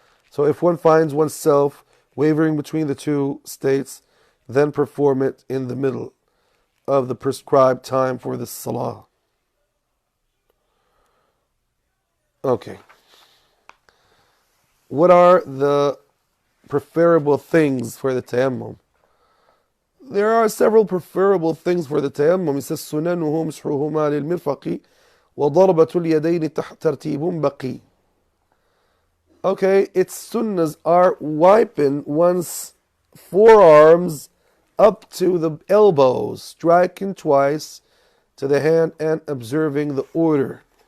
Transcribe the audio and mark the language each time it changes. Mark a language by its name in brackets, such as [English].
[English] So if one finds oneself wavering between the two states, then perform it in the middle of the prescribed time for the salah. Okay. What are the preferable things for the tayammum? There are several preferable things for the tayammum. [Arabic] He says, سُنَنُهُ مِسْحُهُمَا لِلْمِرْفَقِ وَضَرْبَةُ الْيَدَيْنِ تَرْتِيبٌ بَقِي. [English] Okay, its sunnahs are wiping one's forearms up to the elbows, striking twice to the hand and observing the order.